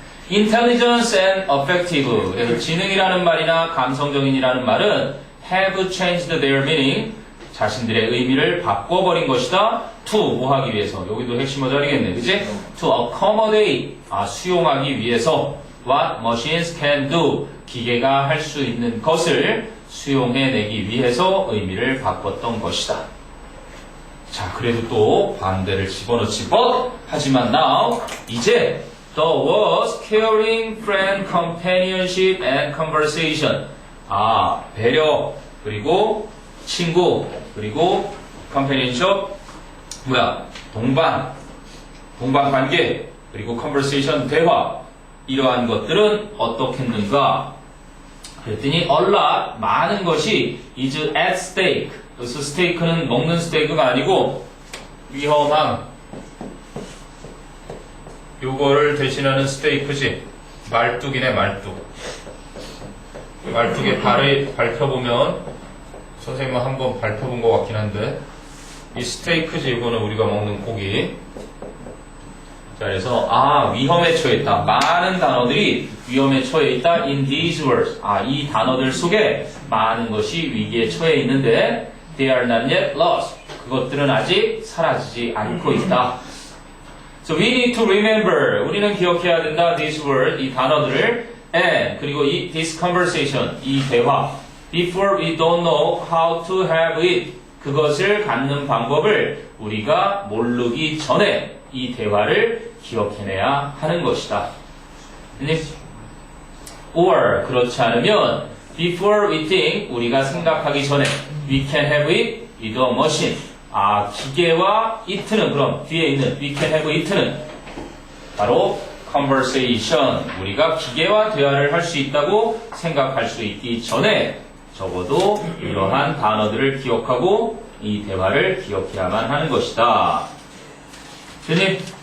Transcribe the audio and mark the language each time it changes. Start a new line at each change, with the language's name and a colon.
English: intelligence and affective,
Korean: 그래서 지능이라는 말이나 감성적인이라는 말은
English: have changed their meaning,
Korean: 자신들의 의미를 바꿔버린 것이다. to 뭐 하기 위해서, 여기도 핵심어 자리겠네, 그치?
English: to accommodate,
Korean: 수용하기 위해서
English: what machines can do,
Korean: 기계가 할 수 있는 것을 수용해내기 위해서 의미를 바꿨던 것이다. 자, 그래도 또 반대를 집어넣지
English: but,
Korean: 하지만
English: now,
Korean: 이제
English: the was caring, friend, companionship and conversation.
Korean: 배려, 그리고 친구, 그리고 companionship, 동반 관계, 그리고 conversation, 대화. 이러한 것들은 어떻겠는가? 그랬더니
English: a lot,
Korean: 많은 것이
English: is at stake.
Korean: 그래서 스테이크는 먹는 스테이크가 아니고 위험한, 요거를 대신하는 스테이크지. 말뚝이네, 말뚝. 말뚝에 발을 밟혀보면, 선생님은 한번 밟혀본 것 같긴 한데, 이 스테이크지, 이거는 우리가 먹는 고기. 자, 그래서 위험에 처해 있다. 많은 단어들이 위험에 처해 있다.
English: in these words.
Korean: 이 단어들 속에 많은 것이 위기에 처해 있는데
English: they are not yet lost.
Korean: 그것들은 아직 사라지지 않고 있다.
English: So we need to remember.
Korean: 우리는 기억해야 된다.
English: These words,
Korean: 이 단어들을
English: and
Korean: 그리고
English: this conversation,
Korean: 이 대화.
English: Before we don't know how to have it.
Korean: 그것을 갖는 방법을 우리가 모르기 전에 이 대화를 기억해내야 하는 것이다.
English: or
Korean: 그렇지 않으면
English: before we think,
Korean: 우리가 생각하기 전에
English: we can have it with a machine.
Korean: 기계와 it는 그럼 뒤에 있는
English: we can have it
Korean: 는 바로 conversation. 우리가 기계와 대화를 할 수 있다고 생각할 수 있기 전에 적어도 이러한 단어들을 기억하고 이 대화를 기억해야만 하는 것이다. 됐니?